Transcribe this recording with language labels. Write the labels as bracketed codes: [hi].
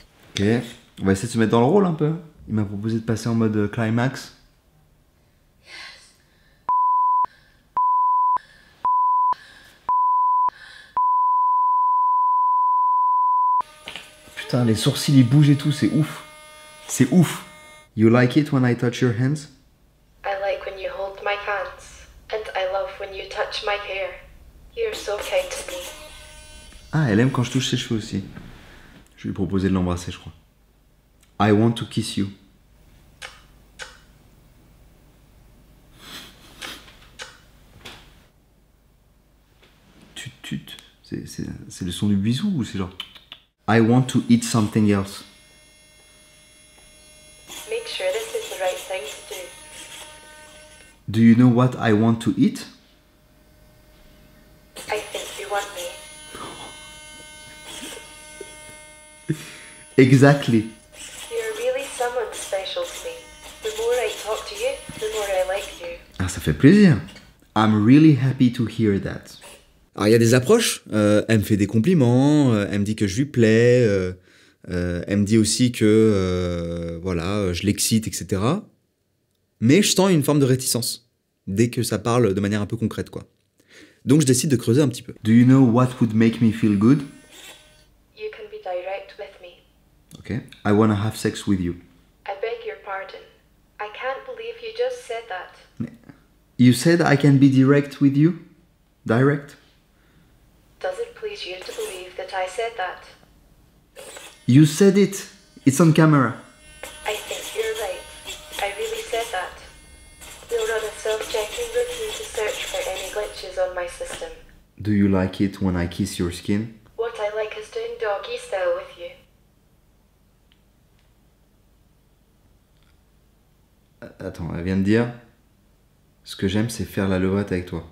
[fr] Ok, on va essayer de se mettre dans le rôle un peu. Il m'a proposé de passer en mode climax. Putain, les sourcils ils bougent et tout, c'est ouf. C'est ouf. [en] You like it when I touch your hands? I like when you hold my hands, and I love when you touch my hair. You're so kind to me. [fr] Ah, elle aime quand je touche ses cheveux aussi. Je vais lui proposer de l'embrasser, je crois. [en] I want to kiss you. [fr] Tut tut. C'est le son du bisou ou c'est genre... [en] I want to eat something else. Make sure this is the right thing to do. Do you know what I want to eat? I think you want me. Exactly. You're really someone special to me. The more I talk to you, the more I like you. [fr] Ah, ça fait plaisir. [en] I'm really happy to hear that. [fr] Alors il y a des approches, elle me fait des compliments, elle me dit que je lui plais, elle me dit aussi que voilà, je l'excite, etc. Mais je sens une forme de réticence, dès que ça parle de manière un peu concrète, quoi. Donc je décide de creuser un petit peu. [en] Do you know what would make me feel good? You can be direct with me. Okay. I wanna have sex with you. I beg your pardon. I can't believe you just said that. You said I can be direct with you? Direct? Does it please you to believe that I said that? You said it. It's on camera. I think you're right. I really said that. We'll run a self-checking routine to search for any glitches on my system. Do you like it when I kiss your skin? What I like is doing doggy style with you. [fr] Attends, elle vient de dire... Ce que j'aime, c'est faire la levrette avec toi.